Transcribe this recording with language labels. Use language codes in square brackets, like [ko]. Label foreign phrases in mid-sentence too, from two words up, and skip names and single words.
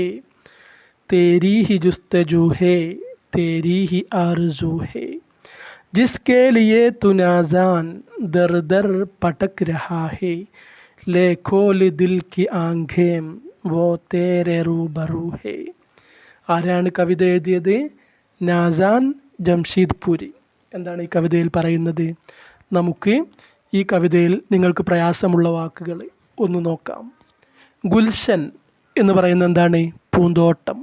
[hi] तेरी ही जुस्तजू है, तेरी ही आरज़ू है. जिसके लिए तू नाज़ान दर दर पटक रहा है. ले खोल दिल की आंखें वो तेरे रूबरू है. [ml] ആരാണ് കവിത എഴുതിയത്? നാസാൻ ജംഷീദ്പൂരി. എന്താണ് ഈ കവിതയിൽ പറയുന്നത്? നമുക്ക് ഈ കവിതയിൽ നിങ്ങൾക്ക് പ്രയാസമുള്ള വാക്കുകൾ ഒന്ന് നോക്കാം. ഗുൽഷൻ എന്ന് പറയുന്നത് എന്താണ്? പൂന്തോട്ടം.